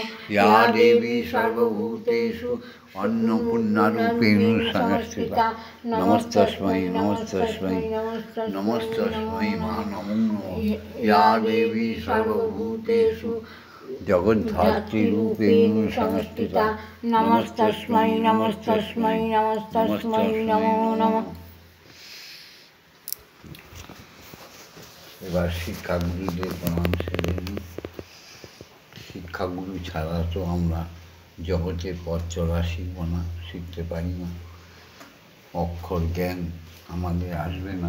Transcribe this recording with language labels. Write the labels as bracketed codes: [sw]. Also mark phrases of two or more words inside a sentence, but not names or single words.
[sa] या देवी सर्वभूतेषु अन्नपूर्णारूपेण संस्थिता नमस्तस्मै नमस्तस्मै नमस्तस्मै नमो नमः। या देवी सर्वभूतेषु जगद्धात्रीरूपेण संस्थिता नमस्तस्मै नमस्तस्मै नमस्तस्मै नमो नमः। [bn] এবার শিক্ষাগুরুদের প্রণাম সেরে নিই। শিক্ষাগুরু ছাড়া তো আমরা জগতের পথ চলা শিখব না, শিখতে পারি না। অক্ষর জ্ঞান আমাদের আসবে না।